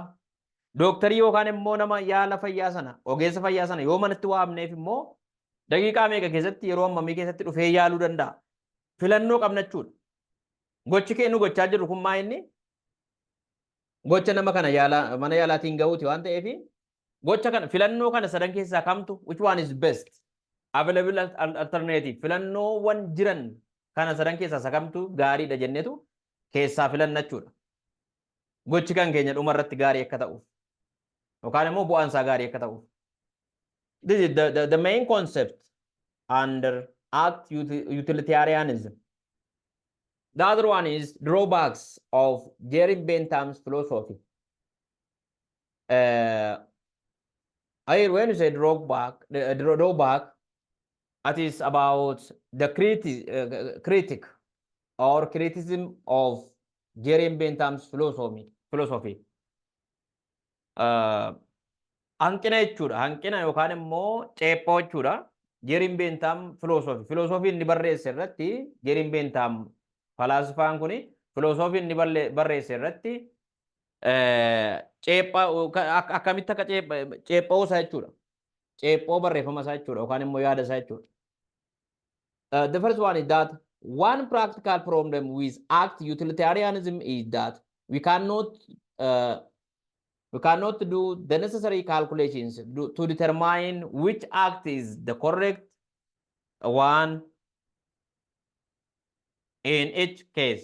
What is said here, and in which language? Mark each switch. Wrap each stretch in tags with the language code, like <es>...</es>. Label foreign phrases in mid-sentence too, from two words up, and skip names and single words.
<om>Dooktarii yookaan immoo nama yaala fayyaa sana ogeessa fayyaa sana yoo manatti waamneef immoo daqiiqaa meeqa keessatti yeroo ammamii keessatti dhufee yaaluu danda'a. Filannoo qabna jechuudha. gochi kennu gochaa jirru kun maa inni gocha nama kana mana yaalaatiin ga'uuti waan ta'eef gocha kana filannoo kana sadan keessaa kamtu</om> <en>which one is best available alternative</en> <om>filannoowwan jiran kana sadan keessaa isa kamtu gaariidha jennetu keessaa filannachuudha. Gochi kan keenya dhuma irratti gaarii akka ta'uuf yookaan immoo bu'aan isaa gaarii akka ta'uuf.</om> <en>This is the main concept under Act Utilitarianism. The other one is drawbacks of Jerry Bentham's philosophy. When you say drawback, it is about the critic or criticism of Jerry Bentham's philosophy.</en> <om>Hanqina jechuudha. Hanqina yookaan immoo ceephoo jechuudha. Jerry Bentham philosophy inni barreesse irratti Jerry Bentham falaasifaan kuni philosophy inni barreesse irratti akkamitti akka ceephoo isaa jechuudha. Ceephoo barreeffama isaa jechuudha yookaan immoo yaada isaa jechuudha.</om> <en>The first one is that one practical problem with Act Utilitarianism is that we cannot do the necessary calculations to determine which act is the correct one in each case.</en>